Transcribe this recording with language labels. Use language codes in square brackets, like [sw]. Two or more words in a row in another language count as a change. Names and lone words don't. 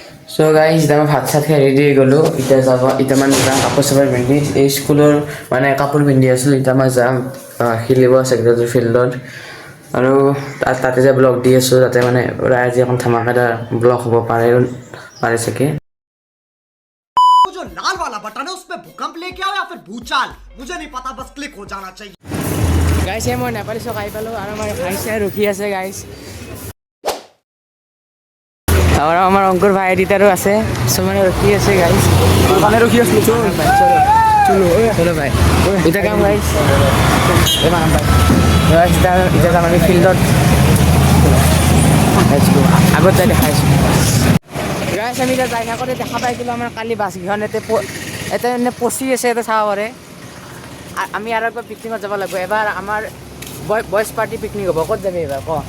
[en] so guys [as] আমি ভাত চাত খাই ৰেডি হৈ গ'লোঁ এতিয়া যাব এতিয়া মানে যাম কাপোৰ চাপোৰ পিন্ধি এই স্কুলৰ মানে কাপোৰ পিন্ধি আছিলোঁ এতিয়া মই যাম খেলিব ছেক্ৰেটাৰী ফিল্ডত আৰু তাতে যে ব্লগ দি আছোঁ তাতে মানে প্ৰায় আজি এখন ধামাকাদাৰ ব্লগ হ'ব পাৰে চাগে [hi] जो लाल वाला बटन है उसमें भूकंप लेके आओ या फिर भूचाल मुझे नहीं पता बस क्लिक हो जाना चाहिए [as] গাইজ মই নেপালী চক আহি পালোঁ আৰু আমাৰ ভাই চাই ৰখি আছে গাইজ আৰু আমাৰ অংকুৰ ভাই এডিটাৰো আছে চব মানে ৰখি আছে গাইজ মানে ৰখি আছিলোঁ [hi] चलो भाई [as] এতিয়া কাম গাইজ এতিয়া যাম আমি ফিল্ডত আগত যাই দেখাইছোঁ গাইজ আমি এতিয়া যাই থাকোঁতে দেখা পাইছিলোঁ আমাৰ কালি বাছকেইখন ইয়াতে এনে পচি আছে ইয়াতে চাব পাৰে আমি আৰু একবাৰ পিকনিকত যাব লাগিব এবাৰ আমাৰ [en] boys party picnic [as] হ'ব ক'ত যাবি এইবাৰ ক